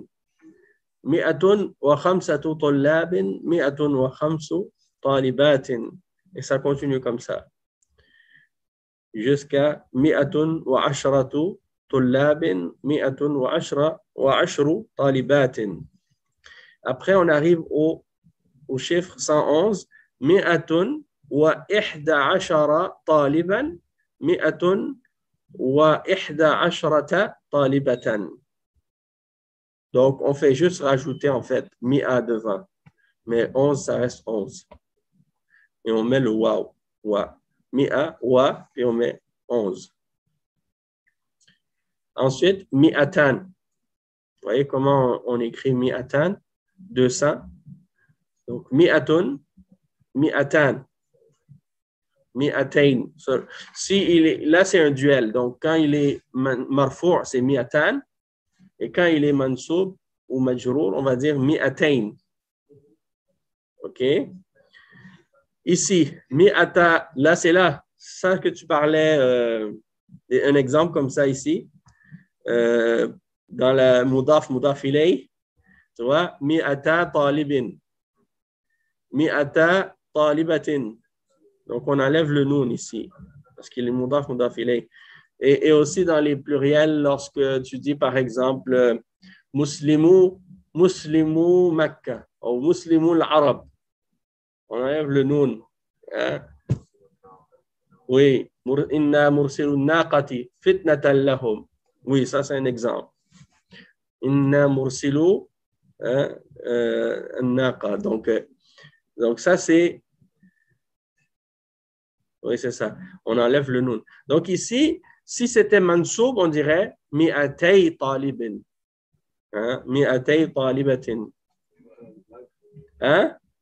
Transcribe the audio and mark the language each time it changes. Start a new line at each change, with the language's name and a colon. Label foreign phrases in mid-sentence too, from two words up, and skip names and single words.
Arabic: مائة وخمسة طلاب. مائة وخمس طالبات.
French: Et ça continue comme ça.
Arabic: Jusqu'à مائة وعشرة طلاب. مائة وعشر طالبات.
French: Après, on arrive au chiffre 111.
Arabic: مائة وأحد عشر طالبا. مائة وإحدى عشرة طالبة.
French: Donc, on fait juste rajouter en fait mi'a devant. Mais 11, ça reste 11. Et on met le waw. Wa.
Arabic: مائة، و,
French: puis on met 11. Ensuite, mi'atan. Vous voyez comment on écrit mi'atan? 200. Donc,
Arabic: مائة، مائتان.
French: Mi'atayn. Là, c'est un duel. Donc, quand il est marfou', c'est mi'atan. Et quand il est mansoub ou majrour, on va dire mi'atayn. OK? Ici, mi'ata, là, c'est là. Ça que tu parlais, un exemple comme ça ici. Dans la
Arabic: مضاف إليه,
French: tu vois,
Arabic: مائة طالب. مائة طالبة.
French: Donc, on enlève le noun ici, parce qu'il est
Arabic: مضاف إليه.
French: Et aussi dans les pluriels, lorsque tu dis, par exemple,
Arabic: مسلمو مكة,
French: ou
Arabic: مسلمو العرب,
French: on enlève le noun. Hein? Oui,
Arabic: إنا مرسلو الناقة فتنة لهم.
French: Oui, ça c'est un exemple.
Arabic: إنا مرسلو الناقة.
French: Donc ça c'est. Oui, c'est ça. On enlève le noun. Donc ici, si c'était mansoub, on dirait
Arabic: مائتي طالب. Hein? مائتي طالبة. Hein?